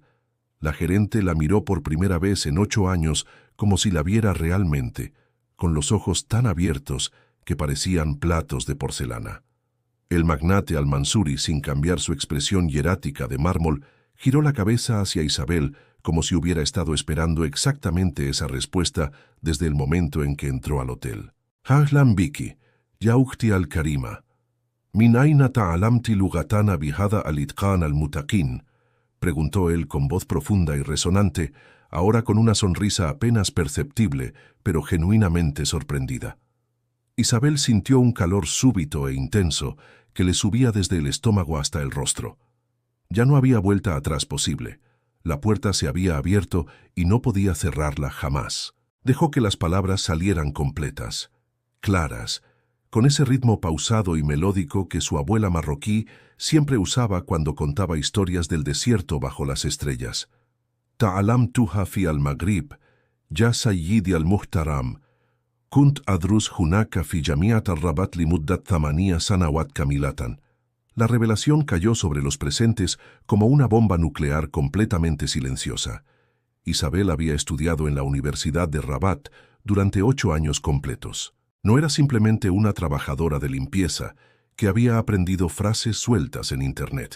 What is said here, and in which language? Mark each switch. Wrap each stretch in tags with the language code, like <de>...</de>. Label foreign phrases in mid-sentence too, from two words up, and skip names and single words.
<es>La gerente la miró por primera vez en 8 años como si la viera realmente, con los ojos tan abiertos que parecían platos de porcelana. El magnate al-Mansuri, sin cambiar su expresión hierática de mármol, giró la cabeza hacia Isabel como si hubiera estado esperando exactamente esa respuesta desde el momento en que entró al hotel.</es> <ar>«أهلا بك يا أختي الكريمة. من أين تعلمت لغتنا بهذا الإتقان المتقن»,</ar> <es>preguntó él con voz profunda y resonante, ahora con una sonrisa apenas perceptible, pero genuinamente sorprendida. Isabel sintió un calor súbito e intenso que le subía desde el estómago hasta el rostro. Ya no había vuelta atrás posible. La puerta se había abierto y no podía cerrarla jamás. Dejó que las palabras salieran completas, claras, con ese ritmo pausado y melódico que su abuela marroquí siempre usaba cuando contaba historias del desierto bajo las estrellas.</es> <ar>«تعلمتها في المغرب يا سيدي المحترم كنت أدرس هناك في جامعة الرباط لمدة ثمانية سنوات كاملة».</ar> <es>La revelación cayó sobre los presentes como una bomba nuclear completamente silenciosa. Isabel había estudiado en la Universidad de Rabat durante 8 años completos. No era simplemente una trabajadora de limpieza que había aprendido frases sueltas en Internet.</es>